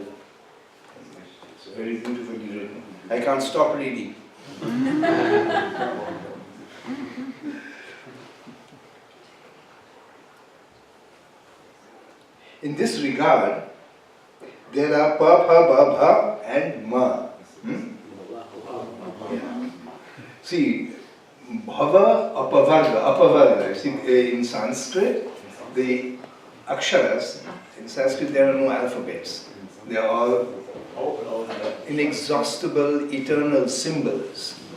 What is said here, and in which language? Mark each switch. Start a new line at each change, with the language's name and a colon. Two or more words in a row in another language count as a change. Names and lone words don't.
English: It's very beautifully written. I can't stop reading. In this regard, there are pa, pha, ba, bha and ma. Yeah. See,
Sanskrit: bhava, apavarga.
English: See, in Sanskrit, the aksharas, in Sanskrit there are no alphabets. They are all inexhaustible, eternal symbols.